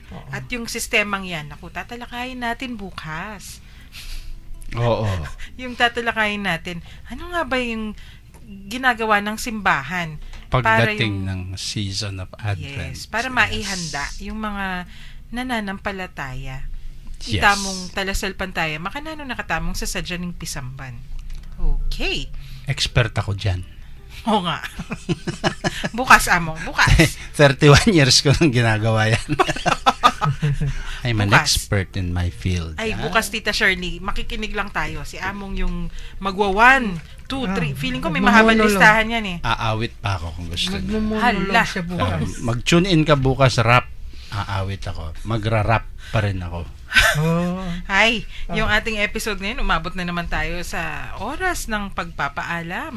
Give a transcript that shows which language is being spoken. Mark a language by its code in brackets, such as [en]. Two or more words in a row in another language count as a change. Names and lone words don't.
[tl] At yung sistemang yan, tatalakayin natin bukas. Oo. Yung tatalakayin natin, ano nga ba yung ginagawa ng simbahan? Pagdating ng [en] season of Advent. [tl] Yes, para maihanda yung mga nananampalataya. Yes. [pam] Itamong talasalpantaya, makanano nakatamong sa sadyaning pisamban. [tl] Okay. Expert ako dyan. Oo nga. Bukas, among. Bukas. 31 years ko nang ginagawa yan. [en] I'm an [tl] Bukas. [en] expert in my field. [tl] Ay, bukas, Tita Shirley, makikinig lang tayo. Si Among yung magwa 1, 2, 3. Feeling ko may mahabang magmomonolog. listahan yan eh. Aawit pa ako kung gusto niyo. Magmumulog Hala. siya bukas. Mag-tune in ka bukas, rap. Aawit ako. Magra-rap pa rin ako. Ay, yung ating episode ngayon, umabot na naman tayo sa oras ng pagpapaalam.